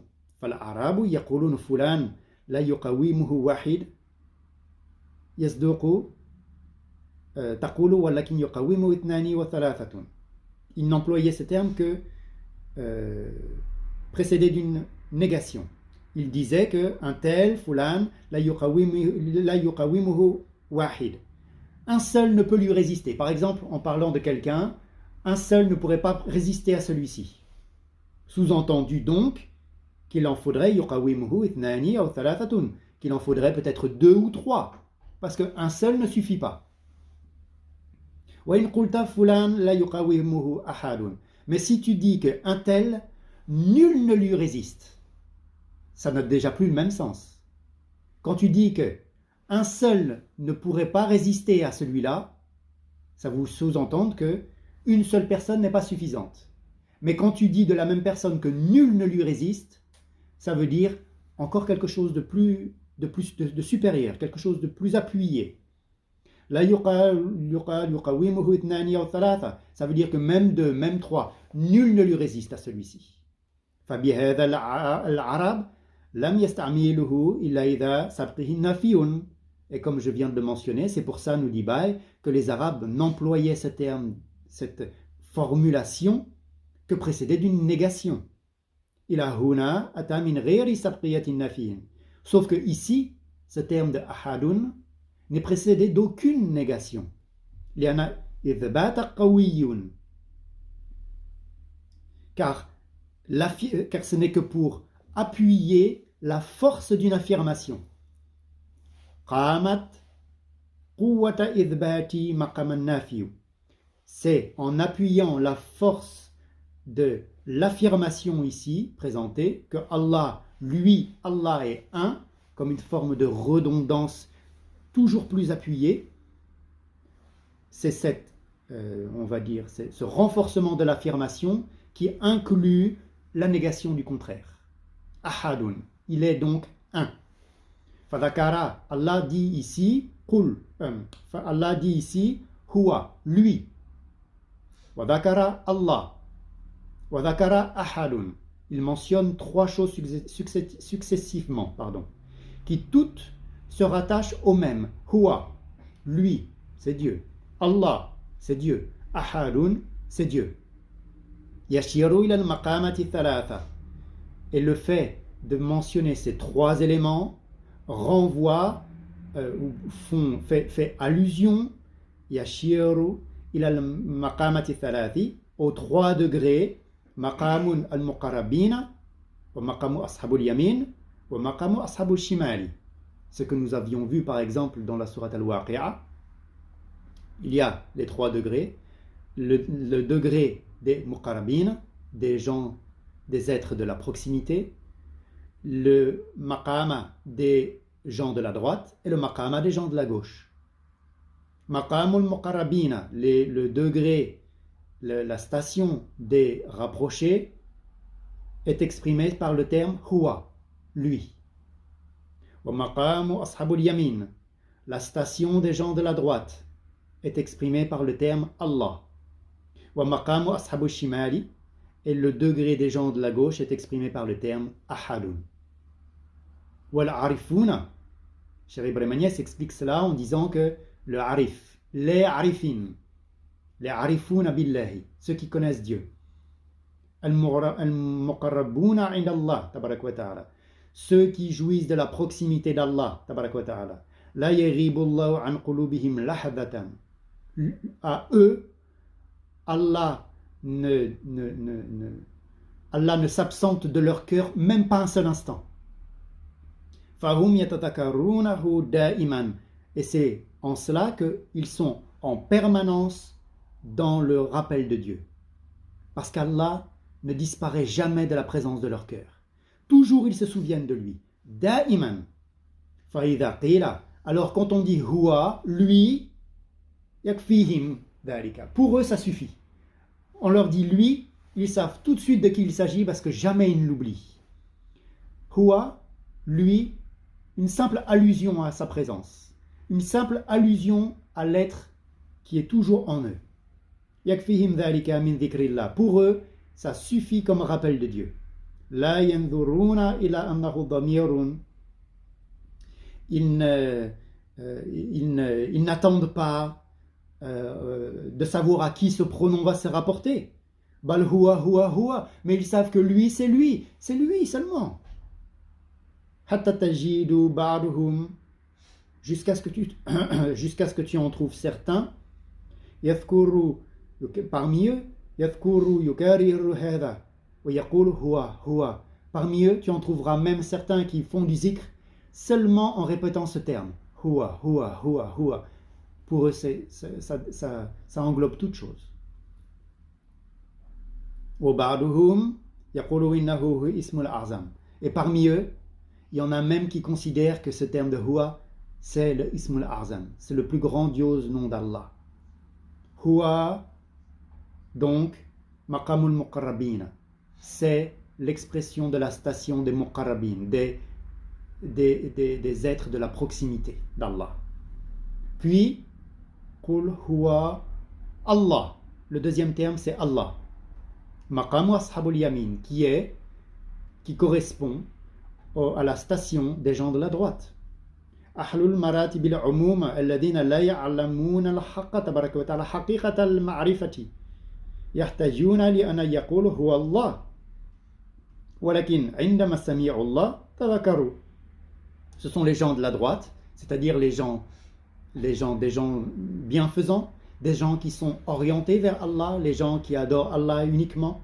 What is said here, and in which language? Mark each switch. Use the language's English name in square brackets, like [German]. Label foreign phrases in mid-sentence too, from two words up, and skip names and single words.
[Arabic] فالعرب يقولون فلان لا يقومه واحد يصدق تقول ولكن يقومه اثنان وثلاثة. [French] Ils n'employaient ce terme que précédé d'une négation. Il disait qu'un tel, fulan, [Arabic] لا يقومه واحد. [French] Un seul ne peut lui résister. Par exemple, en parlant de quelqu'un, un seul ne pourrait pas résister à celui-ci. Sous-entendu donc qu'il en faudrait [Arabic] يقومه اثنان أو ثلاثة, [French] qu'il en faudrait peut-être 2 ou 3, parce qu'un seul ne suffit pas. [Arabic] وإن قلت فلان لا يقومه أحد. [French] Mais si tu dis qu'un tel, nul ne lui résiste, ça n'a déjà plus le même sens. Quand tu dis qu'un seul ne pourrait pas résister à celui-là, ça vous sous-entend qu'une seule personne n'est pas suffisante. Mais quand tu dis de la même personne que nul ne lui résiste, ça veut dire encore quelque chose de supérieur, quelque chose de plus appuyé. [Arabic] لا يقومه اثنان أو ثلاثة, [French] ça veut dire que même 2, même 3, nul ne lui résiste à celui-ci. [Arabic] فبهذا العرب لم يستعمله إلا إذا سبقه نفي. [French] Et comme je viens de le mentionner, c'est pour ça, nous dit Baye, que les Arabes n'employaient ce terme, cette formulation, que précédée d'une négation. [Arabic] إلى هنا أتى من غير سبقية النفي. [French] Sauf que ici, ce terme de ahadun n'est précédé d'aucune négation. [Arabic] لأن إثبات قوي. [French] Car ce n'est que pour appuyer la force d'une affirmation. [Arabic] قامت قوة إثبات مقام النافي. [French] C'est en appuyant la force de l'affirmation ici présentée que Allah, lui, Allah est un, comme une forme de redondance toujours plus appuyée. C'est cette, on va dire, c'est ce renforcement de l'affirmation qui inclut la négation du contraire. Ahadun, il est donc un. Fadakara, Allah dit ici, qul, Allah dit ici, huwa, lui. [Arabic] وذكر الله. وذكر أحد. [French] Il mentionne 3 choses successivement, qui toutes se rattachent au même. Huwa, lui, c'est Dieu. Allah, c'est Dieu. Ahadun, c'est Dieu. [Arabic] يشير إلى المقامات الثلاثة. [French] Et le fait de mentionner ces 3 éléments renvoie fait allusion [Arabic] يشير إلى المقامات الثلاث [French] aux 3 degrés [Arabic] مقام المقربين ومقام أصحاب اليمين ومقام أصحاب الشمال. [French] Ce que nous avions vu par exemple dans la sourate al-Waqi'a, il y a les 3 degrés, le degré des muqarrabin, des gens, des êtres de la proximité, le maqama des gens de la droite et le maqama des gens de la gauche. [Arabic] مقام المقربين, [French] le degré, la station des rapprochés est exprimée par le terme huwa, lui. [Arabic] ومقام أصحاب اليمين, [French] la station des gens de la droite est exprimée par le terme Allah. [Arabic] ومقام أصحاب الشمال, [French] et le degré des gens de la gauche est exprimé par le terme ahadun. [Arabic] والعارفون, [French] Cheikh Ibrahim Agnès explique cela en disant que le arif, les arifin, les [Arabic] العارفون بالله, [French] ceux qui connaissent Dieu, [Arabic] المقربون عند الله تبارك وتعالى, [French] ceux qui jouissent de la proximité d'Allah [Arabic] تبارك وتعالى, لا يغيب الله عن قلوبهم لحظة, [French] à eux Allah Allah ne s'absente de leur cœur même pas un seul instant. [Arabic] فَهُمْ يَتَذَكَّرُونَهُ دَائِمًا. [French] Et c'est en cela qu'ils sont en permanence dans le rappel de Dieu. Parce qu'Allah ne disparaît jamais de la présence de leur cœur. Toujours ils se souviennent de lui. [Arabic] Da'iman. فَإِذَا قِيلَ. [French] Alors quand on dit huwa, lui, [Arabic] يكفيهم ذلك. [French] Pour eux ça suffit. On leur dit lui, ils savent tout de suite de qui il s'agit parce que jamais ils ne l'oublient. Huwa, lui, une simple allusion à sa présence. Une simple allusion à l'être qui est toujours en eux. [Arabic] يكفيهم ذلك من ذكر الله. [French] Pour eux, ça suffit comme rappel de Dieu. [Arabic] لا ينظرون إلى أنه ضمير. [French] Ils n'attendent pas de savoir à qui ce pronom va se rapporter. [Arabic] بل هو هو هو. [French] Mais ils savent que lui c'est lui seulement. [Arabic] حتى تجد بعضهم. [French] Jusqu'à ce que tu en trouves certains. Yadhkuru. Parmi eux, [Arabic] يذكر يكرر هذا ويقول هو هو. [French] Parmi eux, tu en trouveras même certains qui font du zikr seulement en répétant ce terme. [Arabic] هو، هو، هو، هو. [French] Pour eux, ça englobe toute chose. [Arabic] وبعضهم يقول إنه الاسم الأعظم. [French] Et parmi eux, il y en a même qui considèrent que ce terme de huwa, c'est le [Arabic] الاسم الأعظم. [French] C'est le plus grandiose nom d'Allah. Huwa, donc, [Arabic] مقام المقربين, [French] c'est l'expression de la station des muqarrabin, des êtres de la proximité d'Allah. Puis, [Arabic] قل هو الله. [French] Le deuxième terme, c'est Allah. [Arabic] مقام أصحاب اليمين, [French] qui correspond à la station des gens de la droite. [Arabic] أهل المراتب العموم الذين لا يعلمون الحق تبارك وتعالى حقيقة المعرفة يحتاجون لأن يقولوا هو الله ولكن عندما سمعوا الله تذكروا. [French] Ce sont les gens de la droite, c'est-à-dire des gens bienfaisants, des gens qui sont orientés vers Allah, les gens qui adorent Allah uniquement.